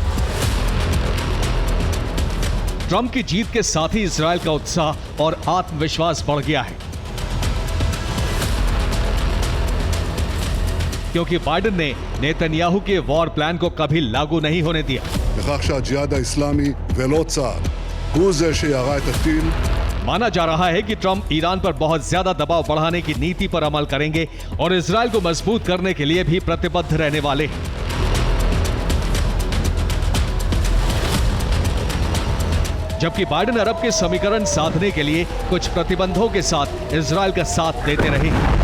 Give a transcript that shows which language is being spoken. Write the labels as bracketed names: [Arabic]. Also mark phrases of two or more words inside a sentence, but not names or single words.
[Hindi] ट्रंप की जीत के साथ ही इजरायल का उत्साह और आत्मविश्वास बढ़ गया है क्योंकि बाइडेन ने नेतन्याहू के [English] war plan [Hindi] को कभी लागू नहीं होने दिया। [Hebrew] בכך שהג'יהאד האסלאמי ולא צה"ל הוא זה שירה את הטיל. [Hindi] माना जा रहा है कि ट्रंप ईरान पर बहुत ज्यादा दबाव बढ़ाने की नीति पर अमल करेंगे और इजरायल को मजबूत करने के लिए भी प्रतिबद्ध रहने वाले हैं। जबकि बाइडेन अरब के समीकरण साधने के लिए कुछ प्रतिबंधों के साथ इजरायल का साथ देते रहे।